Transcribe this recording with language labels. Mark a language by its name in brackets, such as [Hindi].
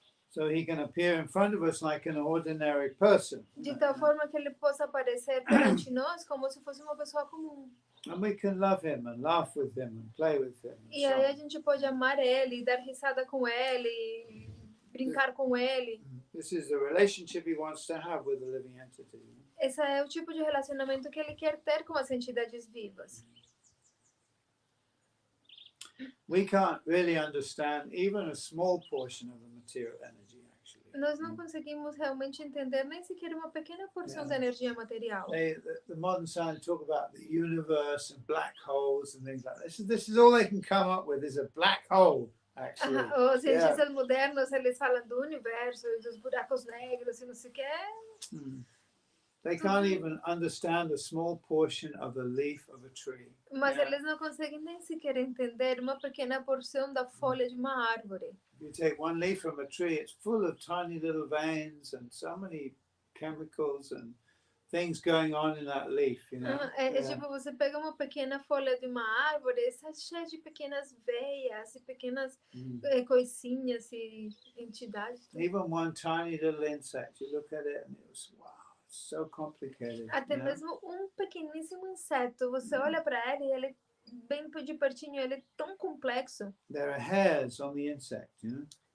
[English] So he can appear in front of us like an ordinary person. [Portuguese] De tal forma que ele possa aparecer perante nós como se fosse uma pessoa comum. [English] And we can love him and laugh with him and play with him. [Portuguese] E aí a gente pode amar ele, dar risada com ele, brincar com ele. [English] This is the relationship he wants to have with the living entity. [Portuguese] Esse é o tipo de relacionamento que ele quer ter com as entidades vivas. [English] We can't really understand even a small portion of the material energy, actually. [Portuguese] Nós não conseguimos realmente entender nem sequer uma pequena porção da energia material. [English] The modern science talk about the universe and black holes and things like that. This is all they can come up with is a black hole, actually. [Portuguese] Os cientistas modernos, eles falam do universo, dos buracos negros e não sei o que. [English] They can't even understand a small portion of the leaf of a tree. [Portuguese] Mas eles não conseguem nem sequer entender uma pequena porção da folha de uma árvore. [English] If you take one leaf from a tree, it's full of tiny little veins and so many chemicals and things going on in that leaf, you know. [Portuguese] É tipo, você pega uma pequena folha de uma árvore, está cheia de pequenas veias e pequenas coisinhas e entidades. [English] Even one tiny little insect, you look at it and it was, wow, it's so complicated. [Portuguese] Até mesmo um pequeníssimo inseto, você olha para ele e ele é bem de pertinho, ele é tão complexo. [English] There are hairs on the insect, you know.